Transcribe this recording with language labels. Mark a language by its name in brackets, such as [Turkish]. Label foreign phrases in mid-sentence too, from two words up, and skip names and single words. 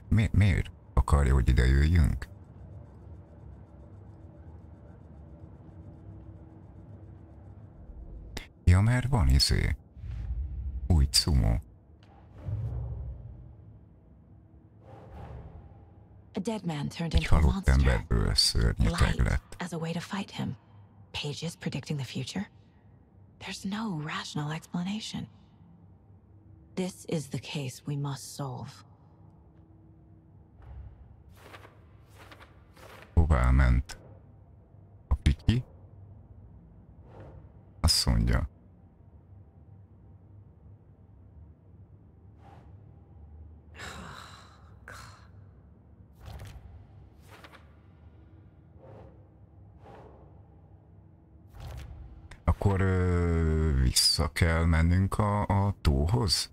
[Hungarian] Miért akarja, hogy ide jöjjünk? Ja, mert van új cumo. [English] A dead man turned into a monster. [Hungarian] Emberből szörnyeteg lett. [English] As a way to fight him. Pages predicting the future? There's no rational explanation. This is the case we must solve. [Hungarian] Hová ment? A piki? Azt mondja. Akkor vissza kell mennünk a tóhoz?